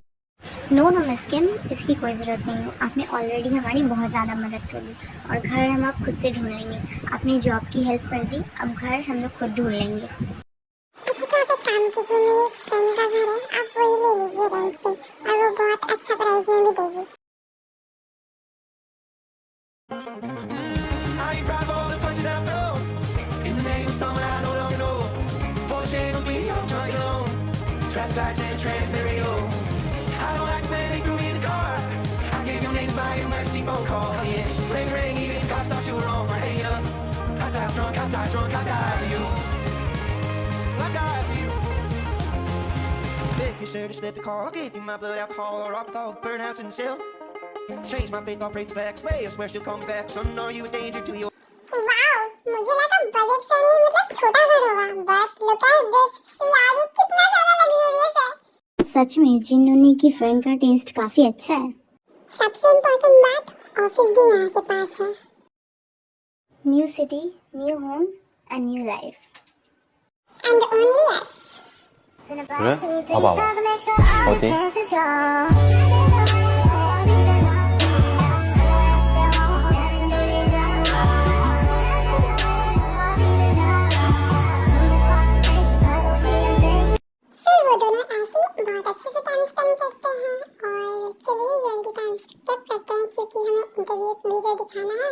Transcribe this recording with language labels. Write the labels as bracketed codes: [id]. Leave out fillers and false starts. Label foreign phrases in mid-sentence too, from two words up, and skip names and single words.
[en] no no [hi] मिस किम, इसकी कोई ज़रूरत नहीं है, आपने ऑलरेडी हमारी बहुत ज़्यादा मदद कर दी, और घर हम अब खुद से ढूंढ लेंगे। आपने जॉब की हेल्प कर दी, अब घर हम लोग खुद ढूंढ लेंगे। अच्छा तो आप एक काम कीजिए, मेरी एक फ्रेंड का घर है, आप वही ले लीजिए रेंट पे, और वो बहुत अच्छा प्राइस में भी देगी। [en] I ain't proud of all the punches that I've thrown. In the name of someone I no longer know. For the shade on me, I'm drunk and alone. Traffic lights and trans stereo. I don't like when they threw me in the car. I gave your names by emergency phone call. Yeah, ring ring, even the cops thought you were wrong for hanging up. I die drunk, I die drunk, I die for you. I die for you. If you're sure to slip the call, I'll give you my blood alcohol or rock with all the burnouts in the cell. Change my faith, I'll praise the flag. Way, I swear she'll come back. Son, are you a danger to your... [hi] वाओ, मुझे लगा [en] budget friendly [hi] मतलब छोटा घर होगा, [en] but look at this, [hi] यार ये कितना ज्यादा लग्जरियस है। सच में जिन्होंने की फ्रेंड का टेस्ट काफ़ी अच्छा है। सबसे इम्पोर्टेंट बात, ऑफिस भी यहाँ से पास है। [en] New city, new home and new life. And only yes. [ko] 그래? 봐봐. 어디? [hi] फिर वो दोनों ऐसे बहुत अच्छे से [en] time spend [hi] करते हैं, और चलिए जल्दी [en] time skip [hi] करते हैं क्योंकि हमें [en] interview video [hi] दिखाना है।